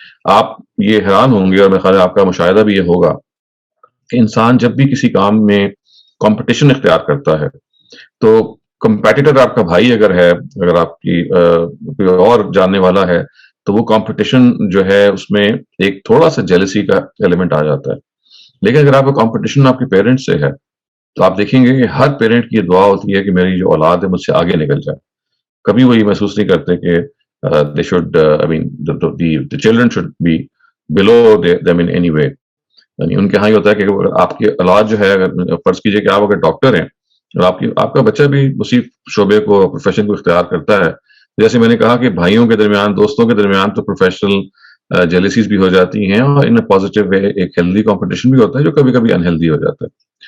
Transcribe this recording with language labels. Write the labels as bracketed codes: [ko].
[ur] آپ یہ حیران ہوں گے اور میرے خیال ہے آپ کا مشاہدہ بھی یہ ہوگا کہ انسان جب بھی کسی کام میں کمپٹیشن اختیار کرتا ہے تو کمپیٹیٹر آپ کا بھائی اگر ہے، اگر آپ کی کوئی اور جاننے والا ہے، تو وہ کمپٹیشن جو ہے اس میں ایک تھوڑا سا جیلسی کا ایلیمنٹ آ جاتا ہے. لیکن اگر آپ کا کمپٹیشن آپ کے پیرنٹس سے ہے تو آپ دیکھیں گے کہ ہر پیرنٹ کی یہ دعا ہوتی ہے کہ میری جو اولاد ہے مجھ سے آگے نکل جائے. کبھی وہ یہ محسوس نہیں کرتے کہ [en] they should I mean the children should be below them in any way. [ur] یعنی ان کے ہاں یہ ہوتا ہے کہ آپ کی اولاد جو ہے، اگر فرض کیجئے کہ آپ اگر ڈاکٹر ہیں اور آپ کا بچہ بھی اسی شعبے کو، پروفیشن کو اختیار کرتا ہے، جیسے میں نے کہا کہ بھائیوں کے درمیان، دوستوں کے درمیان تو پروفیشنل جیلیسیز بھی ہو جاتی ہیں، اور ان پازیٹیو وے ایک ہیلدی کمپٹیشن بھی ہوتا ہے جو کبھی کبھی انہیلدی ہو جاتا ہے.